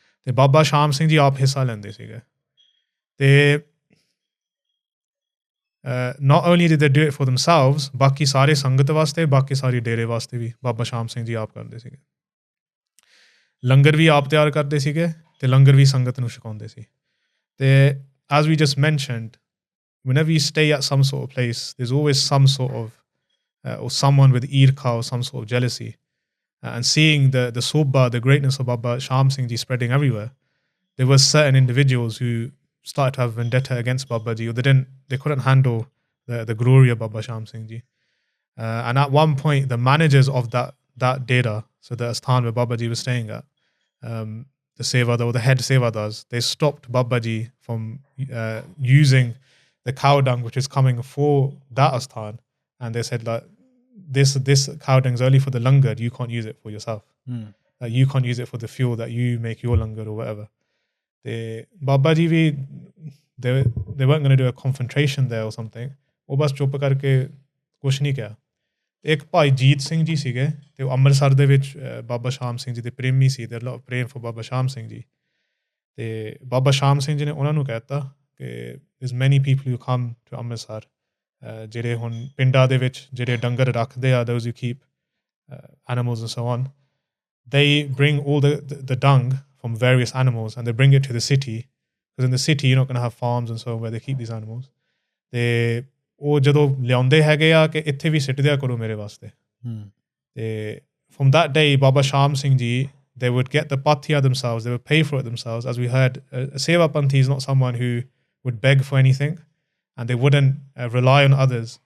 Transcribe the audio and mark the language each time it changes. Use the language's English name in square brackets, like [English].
[Punjabi] ਤੇ ਬਾਬਾ ਸ਼ਾਮ ਸਿੰਘ ਜੀ ਆਪ ਹਿੱਸਾ ਲੈਂਦੇ ਸੀਗੇ ਤੇ [English] not only did they do it for themselves, [Punjabi] ਬਾਕੀ ਸਾਰੇ ਸੰਗਤ ਵਾਸਤੇ ਬਾਕੀ ਸਾਰੀ ਡੇਰੇ ਵਾਸਤੇ ਵੀ ਬਾਬਾ ਸ਼ਾਮ ਸਿੰਘ ਜੀ ਆਪ ਕਰਦੇ ਸੀਗੇ ਲੰਗਰ ਵੀ ਆਪ ਤਿਆਰ ਕਰਦੇ ਸੀਗੇ ਤੇ ਲੰਗਰ ਵੀ ਸੰਗਤ ਨੂੰ ਛਕਾਉਂਦੇ ਸੀ ਤੇ [English] as we just mentioned, whenever you stay at some sort of place, there's always some sort of or someone with irqa or some sort of jealousy. And seeing the sobha, the greatness of Baba Shaam Singh Ji spreading everywhere, there were certain individuals who started to have vendetta against Baba Ji, or they couldn't handle the glory of Baba Shaam Singh Ji. And at one point, the managers of that Dera, so the Asthaan where Baba Ji was staying at, the Sevadar or the head Sevadars, they stopped Baba Ji from using the cow dung which is coming for that Asthaan, and they said like, this cow dung is only for the langar, you can't use it for yourself. You can't use it for the fuel that you make your langar or whatever. Baba Ji we they weren't going to do a confrontation there or something. [Punjabi] ਉਹ ਬਸ ਚੁੱਪ ਕਰਕੇ ਕੁਛ ਨਹੀਂ ਕਿਹਾ ਇੱਕ ਭਾਈ ਜੀਤ ਸਿੰਘ ਜੀ ਸੀਗੇ ਤੇ ਉਹ ਅੰਮ੍ਰਿਤਸਰ ਦੇ ਵਿੱਚ ਬਾਬਾ ਸ਼ਾਮ ਸਿੰਘ ਜੀ ਦੇ ਪ੍ਰੇਮੀ ਸੀ ਦੇ ਲਵ ਪ੍ਰੇਮ ਫॉर ਬਾਬਾ ਸ਼ਾਮ ਸਿੰਘ ਜੀ ਤੇ ਬਾਬਾ ਸ਼ਾਮ ਸਿੰਘ ਜੀ ਨੇ ਉਹਨਾਂ ਨੂੰ ਕਹਿਤਾ ਕਿ [English] there's many people who come to [Punjabi] Amritsar ਜਿਹੜੇ ਹੁਣ ਪਿੰਡਾਂ ਦੇ ਵਿੱਚ ਜਿਹੜੇ ਡੰਗਰ ਰੱਖਦੇ ਆ [English] those who keep animals and so on, they bring all the dung from various animals and they bring it to the city, because in the city you're not going to have farms and so on where they keep these animals. [Punjabi] ਤੇ ਉਹ ਜਦੋਂ ਲਿਆਉਂਦੇ ਹੈਗੇ ਆ ਕਿ ਇੱਥੇ ਵੀ ਸਿੱਟ ਦਿਆ ਕਰੋ ਮੇਰੇ ਵਾਸਤੇ ਤੇ [English] from that day Baba Shaam Singh Ji, they would get the pathya themselves, they would pay for it themselves. As we heard, a Sevapanthis is not someone who would beg for anything, and they wouldn't rely on others.